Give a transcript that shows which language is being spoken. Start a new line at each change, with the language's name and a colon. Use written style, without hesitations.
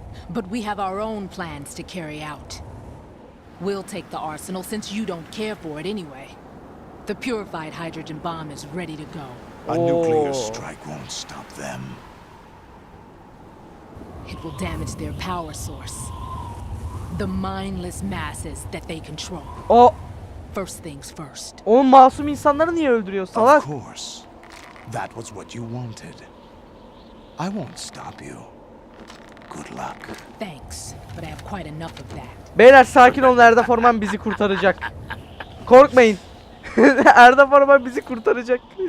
English: But we have our own plans to carry out. We'll take the arsenal since you don't care for it anyway. The purified hydrogen bomb is ready to go. A nuclear strike won't stop them. It will damage their power source. The mindless masses that they control. O First things first.
Turkish: o masum insanları niye öldürüyor salak?
English: Of course. That was what you wanted. I won't stop you. Good luck. Thanks, but I have quite enough of that.
Turkish: Beyler sakin olun, ERDAFORMAN bizi kurtaracak. Korkmayın. ERDAFORMAN bizi kurtaracak.